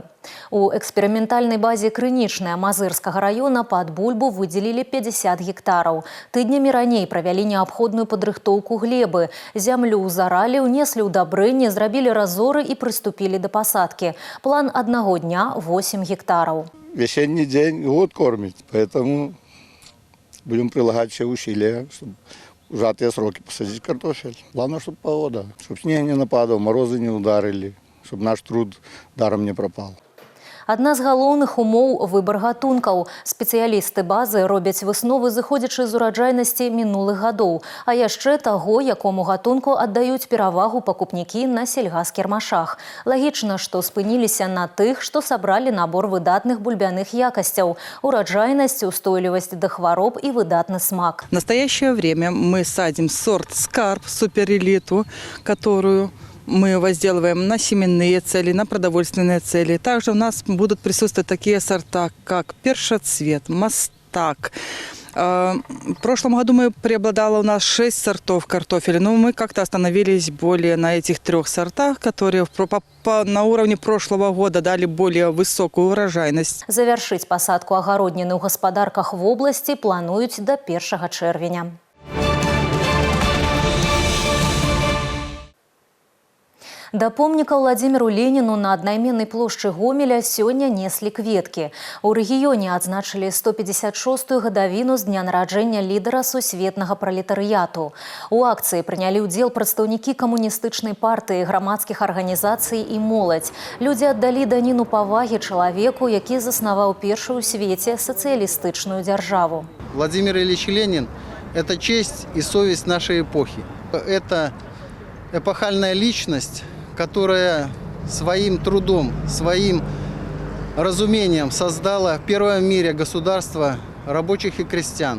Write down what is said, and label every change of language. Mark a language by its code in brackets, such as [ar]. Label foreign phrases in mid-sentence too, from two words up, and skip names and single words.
[be] У эксперыментальнай базе Крынічная Мазырскага раёна пад бульбу выдзелілі 50 гектараў. Тыднямі раней правялі неабходную падрыхтоўку глебы. Зямлю заралі, унеслі ўдабрэнне, зрабілі разоры і прыступілі да пасадкі. План аднаго дня – 8 гектараў. [ru] Весенний день год кормит, поэтому будем прилагать все усилия, чтобы в сжатые сроки посадить картофель. Главное, чтобы погода, чтобы снег не нападал, морозы не ударили, чтобы наш труд даром не пропал. [be] Адна з галоўных умоў – выбар гатункаў. Спецыялісты базы робяць высновы, зыходзячы з ураджайнасці мінулых гадоў, а яшчэ таго, якому гатунку аддаюць перавагу пакупнікі на сельгаскірмашах. Лагічна, што спыніліся на тых, што сабралі набор выдатных бульбяных якасцяў – ураджайнасць, устойлівасць да хвароб і выдатны смак. [ru] В настоящее время мы садим сорт «Скарб» суперэлиту, которую мы возделываем на семенные цели, на продовольственные цели. Также у нас будут присутствовать такие сорта, как першоцвет, мастак. В прошлом году преобладало у нас 6 сортов картофеля, но мы как-то остановились более на этих 3 сортах, которые на уровне прошлого года дали более высокую урожайность. Завершить посадку [be] агародніны ў гаспадарках вобласці плануюць до 1 чэрвеня. Да помніка Владзіміру Леніну на аднайменнай плошчы Гомеля сёння неслі кветкі. У рэгіёне адзначылі 156-ю гадавіну з дня нараджэння лідара сусветнага пралетарыяту. У акцыі прынялі ўдзел прадстаўнікі камуністычнай партыі, грамадскіх арганізацый і моладзь. Людзі аддалі даніну павагі чалавеку, які заснаваў першую ў свеце сацыялістычную дзяржаву. [ru] Владимир Ильич Ленин – это честь и совесть нашей эпохи. Это эпохальная личность, которая своим трудом, своим разумением создала первое в мире государство рабочих и крестьян.